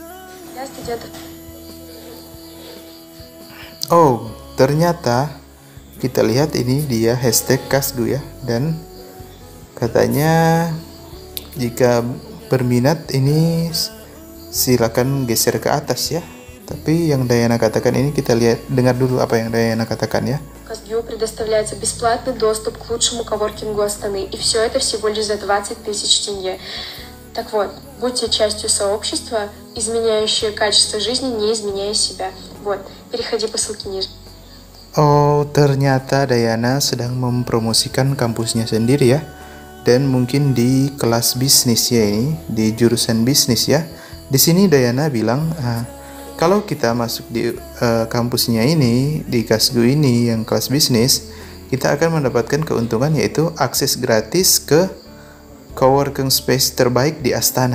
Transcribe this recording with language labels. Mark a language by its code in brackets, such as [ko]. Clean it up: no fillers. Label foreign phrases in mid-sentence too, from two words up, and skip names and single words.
[id] Oh, ternyata kita lihat ini dia hashtag Kasgu ya, dan katanya jika berminat ini silakan geser ke atas ya. Tapi yang Dayana katakan ini kita dengar dulu apa yang Dayana katakan ya. [ru] Казгю предоставляется бесплатный доступ к лучшему коворкингу Астаны, и все это всего лишь за 20 000 тенге. Так вот, будьте частью сообщества, изменяющее качество жизни, не изменяя себя. Вот, переходи по ссылке ниже. [id] Oh, ternyata Dayana sedang mempromosikan kampusnya sendiri ya. Dan mungkin di kelas bisnis ya ini, di jurusan bisnis ya. Di sini Dayana bilang, kalau kita masuk di kampusnya ini, di Kasgu ini yang kelas bisnis, kita akan mendapatkan keuntungan yaitu akses gratis ke [en] coworking space [id] terbaik di Astana.